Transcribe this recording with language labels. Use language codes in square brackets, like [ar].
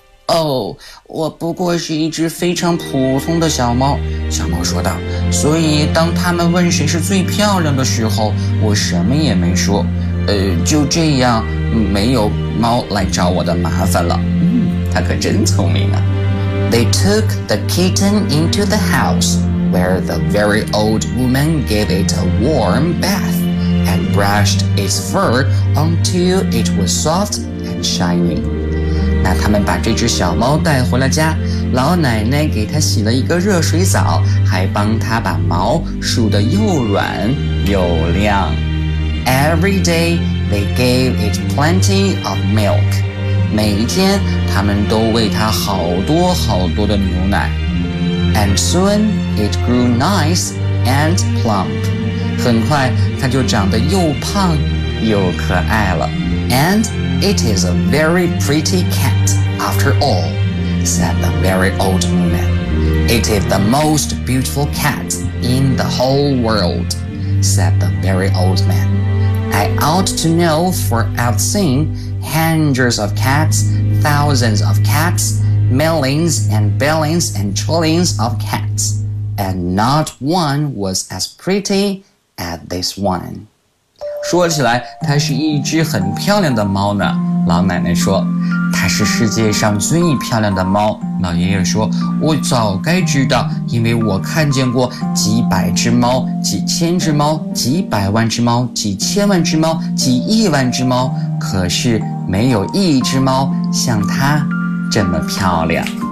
[zh] 哦，我不过是一只非常普通的小猫，小猫说道。所以当他们问谁是最漂亮的时候，我什么也没说。就这样，没有猫来找我的麻烦了。它可真聪明啊。 [en] They took the kitten into the house, where the very old woman gave it a warm bath and brushed its fur until it was soft and shiny. [zh] 那他们把这只小猫带回了家，老奶奶给它洗了一个热水澡，还帮它把毛梳得又软又亮。 [en] Every day, they gave it plenty of milk. [zh] 每天他们都喂它好多好多的牛奶。 [en] And soon it grew nice and plump. [zh] 很快它就长得又胖又可爱了。 [en] And it is a very pretty cat, after all, said the very old woman. It is the most beautiful cat in the whole world, said the very old man. I ought to know, for I've seen hundreds of cats, thousands of cats, millions and billions and trillions of cats, and not one was as pretty as this one. [zh] 说起来，它是一只很漂亮的猫呢。老奶奶说，它是世界上最漂亮的猫。老爷爷说，我早该知道，因为我看见过几百只猫，几千只猫，几百万只猫，几千万只猫，几亿万只猫，可是没有一只猫像它这么漂亮。